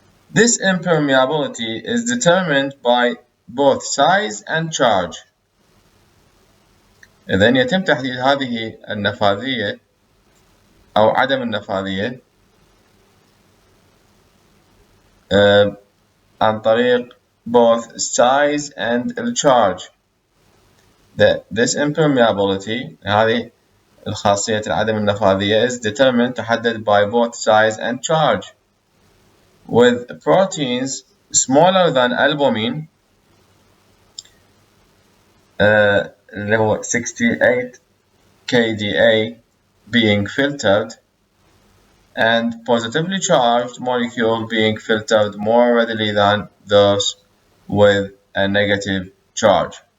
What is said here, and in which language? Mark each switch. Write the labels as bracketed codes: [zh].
[en] This impermeability is determined by both size and charge. [ar] إذن يتم تحديد هذه النفاذية أو عدم النفاذية عن طريق [en] both size and charge. This impermeability [ar] هذه الخاصية العدم النفاذية [en] is determined [ar] تحدد [en] by both size and charge with proteins smaller than albumin [ar] اللي هو [en] 68 kDa being filtered and positively charged molecule being filtered more readily than those with a negative charge.